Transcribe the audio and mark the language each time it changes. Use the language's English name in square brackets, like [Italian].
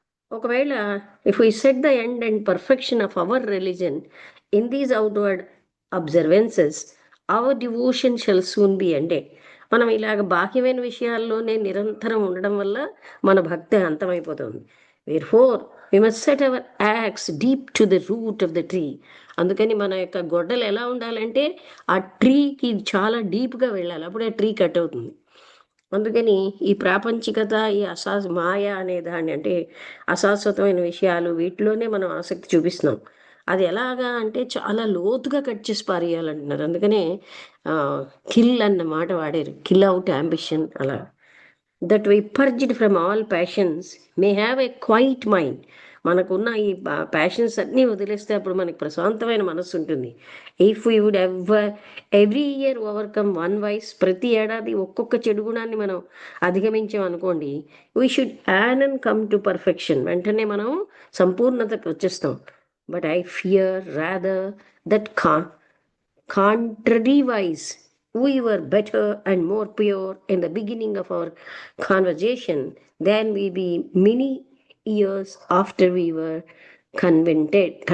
[English] ఒకవేళ if we set the end and perfection of our religion in these outward observances, our devotion shall soon be ended. [Telugu] మనం ఇలాగ బాహ్యమైన విషయాల్లోనే నిరంతరం ఉండడం వల్ల మన భక్తి అంతమైపోతుంది. [English] Therefore, we must set our axe deep to the root of the tree. [Telugu] అందుకని మన యొక్క గొడ్డలు ఎలా ఉండాలంటే ఆ ట్రీకి చాలా డీప్గా వెళ్ళాలి, అప్పుడే ట్రీ కట్ అవుతుంది. అందుకని ఈ ప్రాపంచికత, ఈ మాయ అనే దాన్ని అంటే అశాశ్వతమైన విషయాలు వీటిలోనే మనం ఆసక్తి చూపిస్తున్నాం. అది ఎలాగా అంటే చాలా లోతుగా కట్ చేసి పారేయాలంటున్నారు. అందుకనే కిల్ అన్న మాట వాడారు, [English] Kill out ambition. అలా that we purged from all passions may have a quiet mind. [Telugu] మనకున్న ఈ ప్యాషన్స్ అన్నీ వదిలేస్తే అప్పుడు మనకి ప్రశాంతమైన మనస్సు ఉంటుంది. [English] if we would every year overcome one vice, [Telugu] ప్రతి ఏడాది ఒక్కొక్క చెడు గుణాన్ని మనం అధిగమించామనుకోండి, [English] We should anon come to perfection. [Telugu] వెంటనే మనం సంపూర్ణతకు వచ్చేస్తాం. [English] But I fear rather that contrary-wise, we were better and more pure in the beginning of our conversation than we be many years after we were converted.